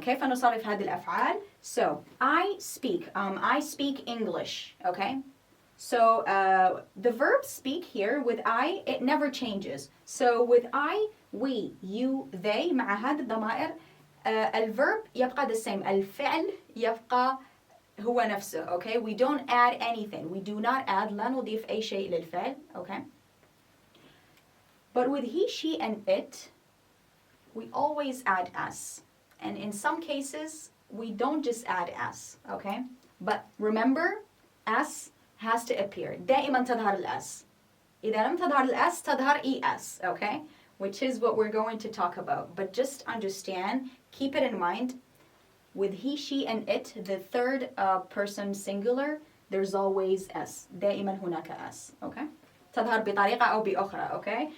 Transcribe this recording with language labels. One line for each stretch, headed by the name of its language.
Arabic: كيف نصرف هذه الأفعال?
English: So I speak English, okay? So the verb speak here with I, it never changes. So with I, we, you, they,
Arabic: مع هذه الضمائر الverb يبقى
English: the same.
Arabic: الفعل يبقى هو نفسه, okay?
English: We don't add anything. We do not add,
Arabic: لا نضيف أي شيء للفعل,
English: okay? But with he, she, and it, we always add s. And in some cases, we don't just add s, okay? But remember, s has to appear.
Arabic: دائما تظهر الاس. إذا لم تظهر الاس تظهر es, okay?
English: Which is what we're going to talk about. But just understand, keep it in mind, with he, she, and it, the third person singular, there's always s.
Arabic: دائما هناك s, okay? تظهر بطريقة أو بأخرى, okay?